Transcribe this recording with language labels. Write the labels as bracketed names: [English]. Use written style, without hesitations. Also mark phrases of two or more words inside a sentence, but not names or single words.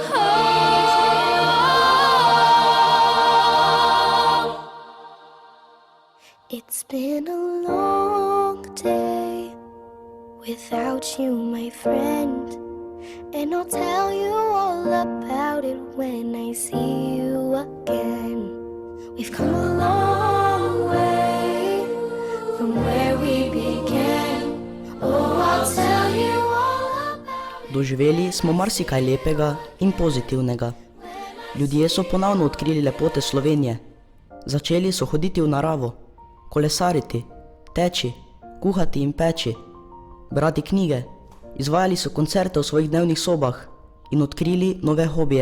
[English] It's been a long day without you, my friend, and I'll tell you all about it when I see you again. We've come a long way from where we began. Oh, I'll tell you all about it. [Slovenian] Doživeli smo marsikaj lepega in pozitivnega. Ljudje so ponovno odkrili lepote Slovenije. Začeli so hoditi v naravo, kolesariti, teči, kuhati in peči, brati knjige, izvajali so koncerte v svojih dnevnih sobah in odkrili nove hobije.